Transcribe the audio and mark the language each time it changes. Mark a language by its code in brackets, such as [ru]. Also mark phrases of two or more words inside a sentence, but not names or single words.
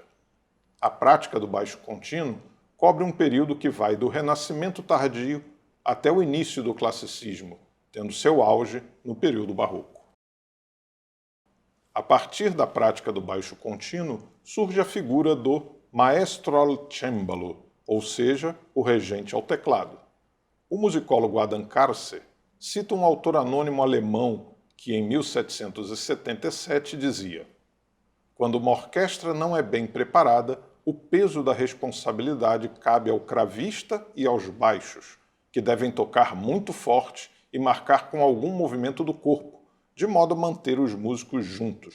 [pt] A prática do baixo contínuo cobre um período que vai do Renascimento tardio até o início do classicismo, tendo seu auge no período barroco. A partir da prática do baixo contínuo, surge a figura do [it] maestro al cembalo, [pt] ou seja, o regente ao teclado. O musicólogo Adam Karcer cita um autor anônimo alemão que, em 1777, dizia: quando uma orquestra não é bem preparada, o peso da responsabilidade cabe ao cravista e aos baixos, que devem tocar muito forte e marcar com algum movimento do corpo, de modo a manter os músicos juntos.